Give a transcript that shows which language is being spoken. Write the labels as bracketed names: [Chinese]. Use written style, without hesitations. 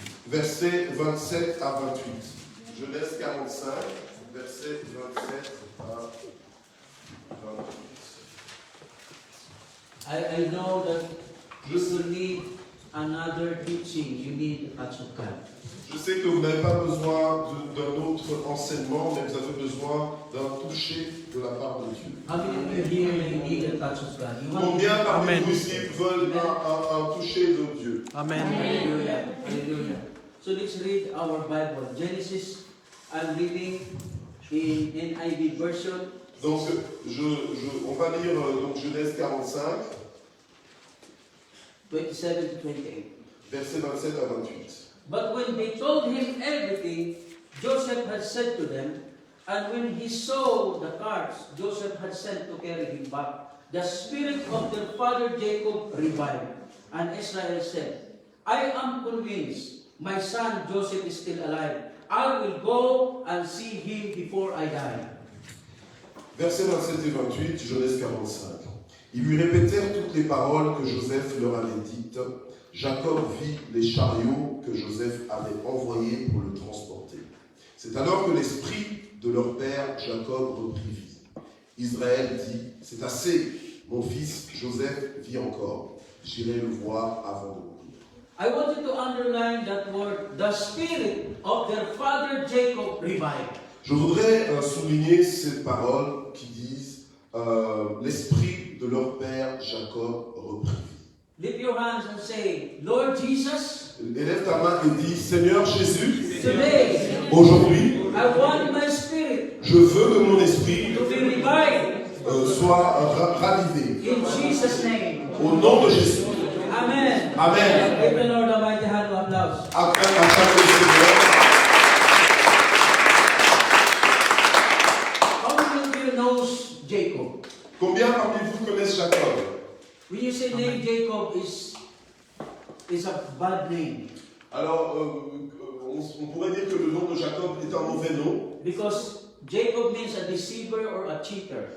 [French] versets 27 à 28. Genèse 45, versets 27 à 28. [English] I know that you will need another teaching. You need a touch of God. Je sais que vous n'avez pas besoin d'un autre d'autres enseignements, mais vous avez besoin d'un toucher de la part de Dieu. How many of you here you need a touch of God? You want [French] Combien parmi Amen. vous ici veulent un toucher de Dieu? Amen. [English] Hallelujah. Hallelujah. So let's read our Bible. Genesis, I'm reading in NIV version. [French] Donc, on va lire donc, Genèse 45, [English] 27 to 28. [French] versets 27 à 28. [English] But when they told him everything Joseph had said to them, and when he saw the carts Joseph had sent to carry him back, the spirit of their father Jacob revived. And Israel said, I am convinced my son Joseph is still alive. I will go and see him before I die. [French] Versets 27 et 28, Genèse 45. Ils lui répétèrent toutes les paroles que Joseph leur avait dites. Jacob vit les chariots que Joseph avait envoyés pour le transporter. C'est alors que l'esprit de leur père Jacob reprit vie. Israël dit, c'est assez, mon fils Joseph vit encore. J'irai le voir avant de mourir. [English] I want you to underline that word, the spirit of their father Jacob revived. [French] Je voudrais souligner ces paroles qui disent l'esprit de leur père Jacob reprit vie. [English] Lift your hands and say, Lord Jesus, [French] Élève ta main et dis, Seigneur Jésus, [English] today [French] aujourd'hui, [English] I want my spirit [French] je veux que mon esprit [English] to be revived [French] soit ravivé. [English] in Jesus' name. [French] Au nom de Jésus. Amen. Amen. [English] Give the Lord a mighty hand of applause. [French] Acclame le Seigneur. [English] How many of you knows Jacob? [French] Combien parmi vous connaissent Jacob? [English] When you say name Jacob is a bad name [French] Alors, on pourrait dire que le nom de Jacob est un mauvais nom, [English] because Jacob means a deceiver or a cheater.